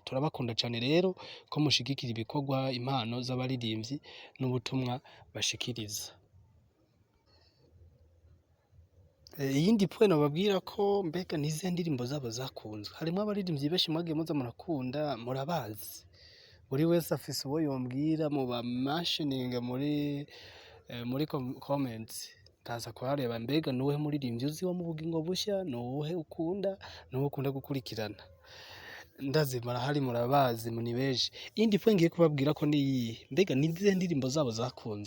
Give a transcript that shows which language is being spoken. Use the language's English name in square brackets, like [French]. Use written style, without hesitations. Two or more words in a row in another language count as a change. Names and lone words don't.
[Rundi] Turabakunda cyane rero ko mushigikira ibikorwa, impano z'abaririmbyi n'ubutumwa bashikiriza. Iyindi point nababwira ko mbega nize ndirimbo zabo zakunzwe, harimo abaririmbyi benshi mwagiye muza murakunda murabazi, buri wese afise uwo yombwira mu ba mentioning muri comments, kaza kuhareba mbega nuwe muririmbyi uzi wo mu bugingo bushya, nuwe ukunda, nuwe ukunda gukurikirana. Ndazimara hari murabazi muni beje. Indi point ngiye kubabwira ko ni mbega nize ndirimbo zabo zakunzwe.